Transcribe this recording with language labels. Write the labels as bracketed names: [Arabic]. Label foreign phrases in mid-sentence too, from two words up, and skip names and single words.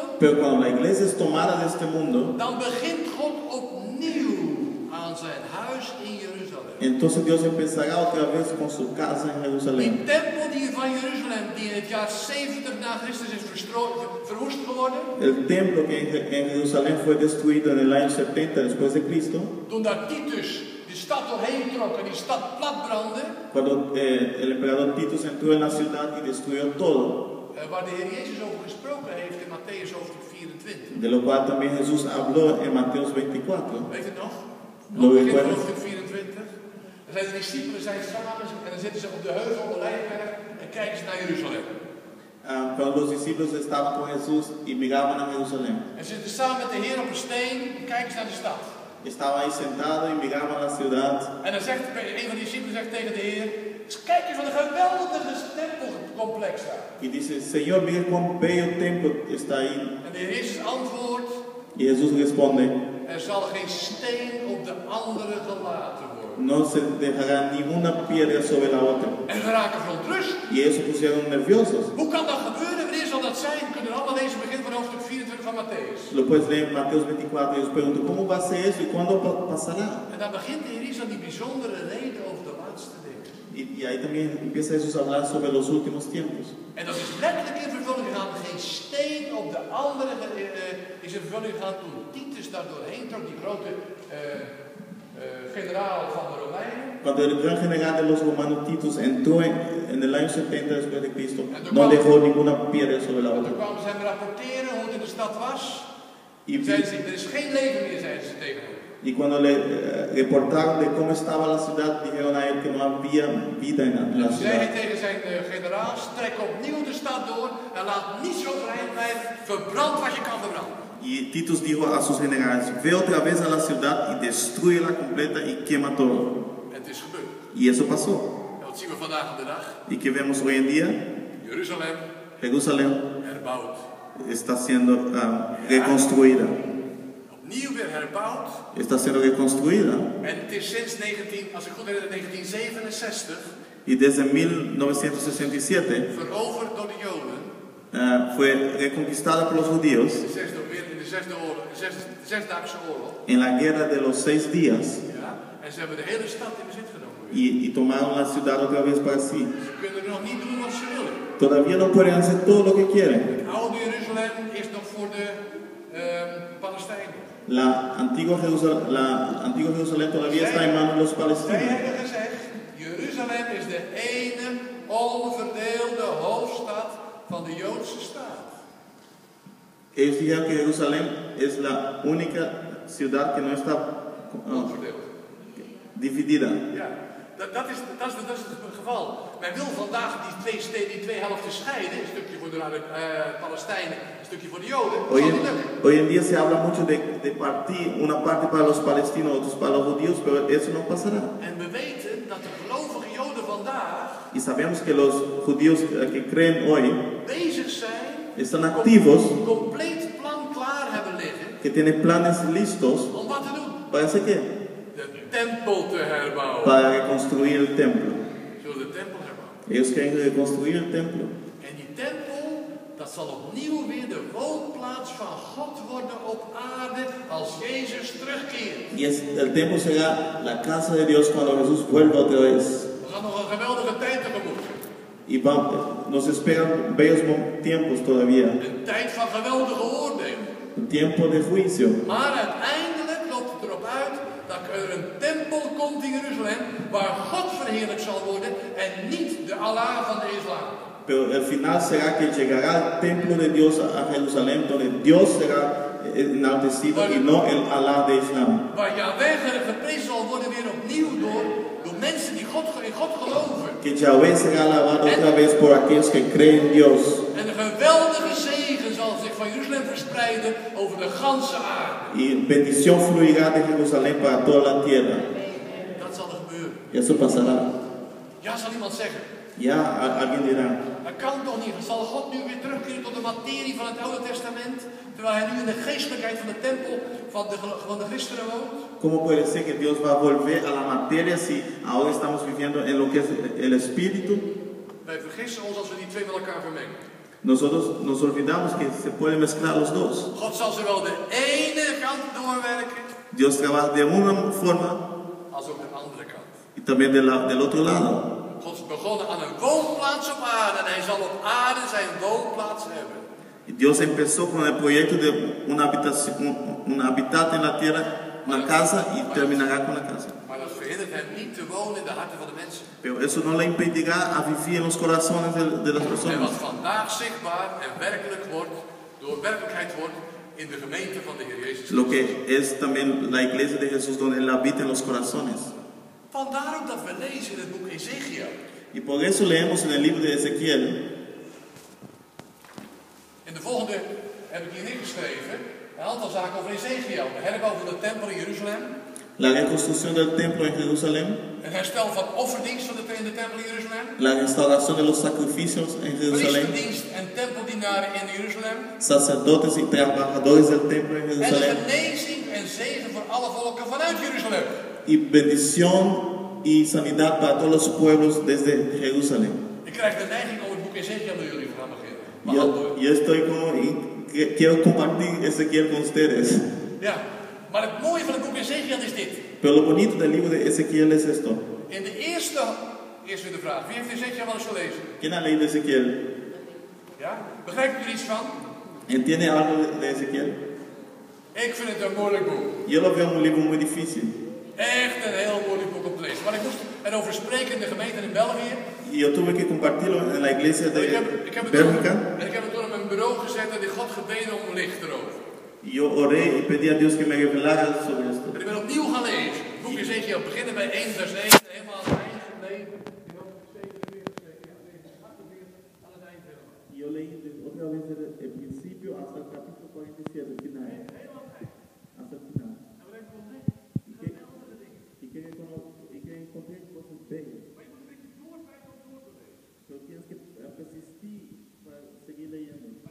[Spanish] Pero cuando la iglesia es tomada de este mundo, [Dutch] dan begint God opnieuw aan zijn huis in Jeruzalem. [Spanish] entonces Dios empezará otra vez con su casa en [Dutch] Die [Spanish] Jerusalén. [Dutch] tempel van Jeruzalem, die in het jaar 70 na Christus is verwoest geworden, [Spanish] El templo que en Jerusalén fue destruido en el año 70 después de Cristo, [Dutch] toen daar Titus die stad doorheen trok en die stad platbrandde, [Spanish] cuando el emperador Titus entró en la ciudad y destruyó todo, [Dutch] waar de Heer Jezus over gesproken heeft in Matthäus hoofdstuk 24. [Spanish] de lo cual también Jesús habló en Mateo 24. [Dutch] Weet je het nog? [Spanish] Lo [Dutch] Begin [Spanish] recuerdo. [Dutch] hoofdstuk 24. Dan zijn de discipelen samen en dan zitten ze op de heuvel, op de Olijfberg en kijken ze naar Jeruzalem. [Spanish] Cuando los discípulos estaban con Jesús y miraban a Jerusalén, [Dutch] En ze zitten samen met de Heer op een steen en kijken ze naar de stad. [Spanish] estaban ahí sentados y miraban la ciudad. [Dutch] En dan zegt een van die discipelen zegt tegen de Heer, kijk eens wat een geweldige tempelcomplex daar. [Spanish] Y dice, Señor, mira cuán bello templo está ahí. [Dutch] En de Heer Jezus antwoordt, [Spanish] Y Jesús responde, [Dutch] er zal geen steen op de andere gelaten worden. [Spanish] no se dejará ninguna piedra sobre la otra. [Dutch] En ze raken verontrust. [Spanish] Y ellos se pusieron nerviosos. [Dutch] Hoe kan dat gebeuren? Wanneer zal dat zijn? We kunnen allemaal lezen begin van hoofdstuk 24 van Matthäus. [Spanish] Lo puedes leer en Mateo 24 y os pregunto, ¿cómo va a ser eso y cuándo pasará? [Dutch] En dan begint de Heer Jezus aan die bijzondere reden over de laatste dingen. [Spanish] Y ahí también empieza Jesús a hablar sobre los últimos tiempos. [Dutch] En dat is letterlijk in vervulling gegaan. Geen steen op de andere is in vervulling gegaan toen Titus daar doorheen trok, die grote generaal van de Romeinen. [Spanish] Cuando el gran general de los romanos Titus entró en el año 70 después de Cristo, no dejó ninguna piedra sobre la [Dutch] En [Spanish] otra. [Dutch] toen kwamen ze hem rapporteren hoe het in de stad was. [Spanish] Y, [Dutch] Zeiden ze, er is geen leven meer, zeiden ze tegen hem. [Spanish] y cuando le reportaron de cómo estaba la ciudad, dijeron a él que no había vida en la [Dutch] Toen zei hij [Spanish] ciudad. [Dutch] tegen zijn generaal, trek opnieuw de stad door en laat niets overeind blijven. Verbrand wat je kan verbranden. [Spanish] Y Titus dijo a sus generales, ve otra vez a la ciudad y destrúyela completa y quema todo. [Dutch] En het is gebeurd. [Spanish] Y eso pasó. [Dutch] En wat zien we vandaag de dag? [Spanish] ¿Y qué vemos hoy en día? [Dutch] Jeruzalem [Spanish] Jerusalén [Dutch] herbouwd. [Spanish] está siendo reconstruida. [Dutch] Opnieuw weer herbouwd. [Spanish] Está siendo reconstruida. [Dutch] En het is sinds 1967 [Spanish] Y desde 1967 [Dutch] veroverd door de Joden. [Spanish] fue reconquistada por los judíos [Dutch] In de Zesdaagse oorlog. [Spanish] en la guerra de los 6 días. [Dutch] Ja? En ze hebben de hele stad in bezit genomen. [Spanish] y tomaron la ciudad otra vez para sí. [Dutch] Ze kunnen nog niet doen wat ze willen. [Spanish] Todavía no pueden hacer todo lo que quieren. [Dutch] Het oude Jeruzalem is nog voor de Palestijnen. [Spanish] La antigua Jerusalén todavía está en manos de los [Dutch] Zij [Spanish] palestinos. [Dutch] hebben gezegd, Jeruzalem is de ene onverdeelde hoofdstad van de Joodse staat. [Spanish] Ellos dijeron que Jerusalén es la única ciudad que no está [Dutch] Onverdeeld. [Spanish] dividida. [Dutch] Ja, dat is het geval. Men wil vandaag die twee helften scheiden. Een stukje voor de Palestijnen, een stukje voor de Joden. Dat zal niet lukken. [Spanish] Hoy en día se habla mucho de partir una parte para los palestinos, otros para los judíos, pero eso no pasará. [Dutch] En we weten dat de gelovige Joden vandaag [Spanish] Y sabemos que los judíos que creen hoy [Dutch] bezig zijn, [Spanish] están activos, [Dutch] compleet plan klaar hebben liggen [Spanish] que tienen planes listos. [Dutch] om wat te doen. [Spanish] ¿Para hacer qué? [Dutch] De tempel te herbouwen. [Spanish] Para reconstruir el templo. [Dutch] Zullen de tempel herbouwen. [Spanish] Ellos quieren reconstruir el templo. [Dutch] En die tempel, dat zal opnieuw weer de woonplaats van God worden op aarde als Jezus terugkeert. [Spanish] Y el templo será la casa de Dios cuando Jesús vuelva otra vez. [Dutch] We gaan nog een geweldige tijd tegemoet. [Spanish] Y nos esperan bellos tiempos todavía. [Dutch] Een tijd van geweldige oordeel. [Spanish] Un tiempo de juicio. [Dutch] Maar uiteindelijk loopt het erop uit dat er een tempel komt in Jeruzalem waar God verheerlijkt zal worden en niet de Allah van de islam. [Spanish] Pero el final será que llegará el templo de Dios a Jerusalén, donde Dios será enaltecido y no el Allah de Islam. [Dutch] Waar Yahweh geprezen zal worden weer opnieuw door mensen die in God geloven. [Spanish] Que Yahweh será alabado otra vez por aquellos que creen en Dios. [Dutch] En een geweldige zegen zal zich van Jeruzalem verspreiden over de ganse aarde. [Spanish] Y bendición fluirá de Jerusalén para toda la tierra. [Dutch] Dat zal er gebeuren. [Spanish] Y eso pasará. [Dutch] Ja, zal iemand zeggen. [Spanish] Ya alguien dirá, [Dutch] Dat kan toch niet? Zal God nu weer terugkeren tot de materie van het Oude Testament? Terwijl hij nu in de geestelijkheid van de tempel van de christenen woont? [Spanish] ¿cómo puede ser que Dios va a volver a la materia si ahora estamos viviendo en lo que es el espíritu? [Dutch] Wij vergissen ons als we die twee met elkaar vermengen. [Spanish] Nosotros nos olvidamos que se pueden mezclar los dos. [Dutch] God zal zowel de ene kant doorwerken [Spanish] Dios trabaja de una forma [Dutch] als ook de andere kant. [Spanish] y también del otro lado. [Dutch] God is begonnen aan een woonplaats op aarde en hij zal op aarde zijn woonplaats hebben. [Spanish] Dios empezó con el proyecto de una habitación, un hábitat en la tierra, una casa y terminará con la casa. [Dutch] Maar dat verhindert hem niet te wonen in de harten van de mensen. [Spanish] Pero eso no le impedirá a vivir en los corazones de las [Dutch] En [Spanish] personas. [Dutch] wat vandaag zichtbaar en werkelijkheid wordt in de gemeente van de Heer Jezus. [Spanish] Lo que es también la iglesia de Jesús donde Él habita en los corazones. [Dutch] Vandaar ook dat we lezen in het boek Ezekiel. [Spanish] Y por eso leemos en el libro de Ezequiel. [Dutch] In de volgende heb ik hier neergeschreven een aantal zaken over Ezekiel. De herbouw van de tempel in Jeruzalem. [Spanish] La reconstrucción del templo en Jerusalén. [Dutch] Het herstel van offerdienst in de tempel in Jeruzalem. [Spanish] La restauración de los sacrificios en Jerusalén. [Dutch] Priesterdienst en tempeldienaren in Jeruzalem. [Spanish] Sacerdotes y trabajadores del templo en [Dutch] En [Spanish] Jerusalén. [Dutch] genezing en zegen voor alle volken vanuit Jeruzalem. [Spanish] Y bendición y sanidad para todos los pueblos desde Jerusalén. [Dutch] Ik krijg de neiging om het boek Ezekiel met jullie te gaan beginnen. [Spanish] Yo estoy como y quiero compartir Ezequiel con ustedes. [Dutch] Ja, maar het mooie van het boek Ezekiel is dit. [Spanish] Pero lo bonito del libro de Ezequiel es esto. [Dutch] In de eerst weer de vraag. Wie heeft Ezekiel wel eens gelezen? [Spanish] ¿Quién ha leído Ezequiel? [Dutch] Ja? Begrijpt u er iets van? [Spanish] ¿Entiende algo de Ezequiel? [Dutch] Ik vind het een moeilijk boek. [Spanish] Yo lo veo un libro muy difícil. [Dutch] Echt een heel moeilijk boek om te lezen. Maar ik moest erover spreken in de gemeente in België. [Spanish] Y yo tuve que compartirlo en la iglesia de [Dutch] Ik heb [Spanish] Bélgica. [Dutch] het door op mijn bureau gezet en die God gebeden om licht erover. [Spanish] Y yo oré y pedí a Dios que me revelara sobre esto. [Dutch] En ik ben opnieuw gaan lezen. Het boek Ezekiel beginnen bij 1 vers 1 en helemaal aan het eind gebleven. Aan het eind helemaal. [Spanish] Yo leí otra vez desde el principio hasta el capítulo 47, el final. Hasta el final. Y que encontré cosas bellas. Pero tienes que persistir para seguir leyendo.